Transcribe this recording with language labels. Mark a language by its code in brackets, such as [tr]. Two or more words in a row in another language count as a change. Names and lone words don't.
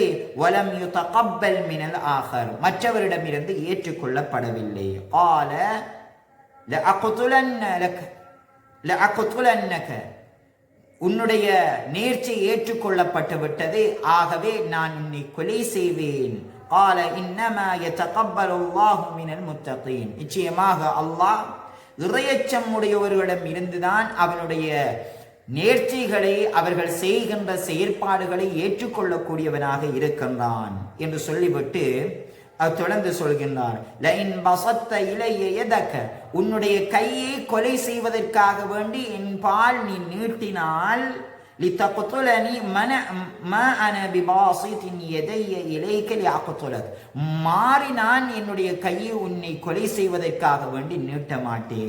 [ar] ولم يتقبل من الآخر, [ta] மற்றவரிடமிருந்து ஏற்றுக்கொள்ளப்படவில்லை. [ar] قال لأقتلنك, [ta] உன்னுடைய நேர்ச்சை ஏற்றுக்கொள்ளப்பட்டு விட்டது, ஆகவே நான் உன்னை கொலை செய்வேன். [ar] قال انما يتقبل الله من المتقين, [ta] நிச்சயமாக அல்லாஹ் இறையச்சம் உடையவர்களிடம் இருந்துதான் அவனுடைய நேர்ச்சைகளை, அவர்கள் செய்கின்ற செயற்பாடுகளை ஏற்றுக்கொள்ளக்கூடியவனாக இருக்கின்றான் என்று சொல்லிவிட்டு தொடர்ந்து சொல்கின்றார். [ar] لئن بسطت إلي يدك, [ta] உன்னுடைய கையை கொலை செய்வதற்காக வேண்டி என் பால் நீ நீட்டினால், [ar] لتقتلني ما أنا بباسط يدي إليك لأقتلك, [ta] மாறி நான் என்னுடைய கையை உன்னை கொலை செய்வதற்காக வேண்டி நீட்ட மாட்டேன்.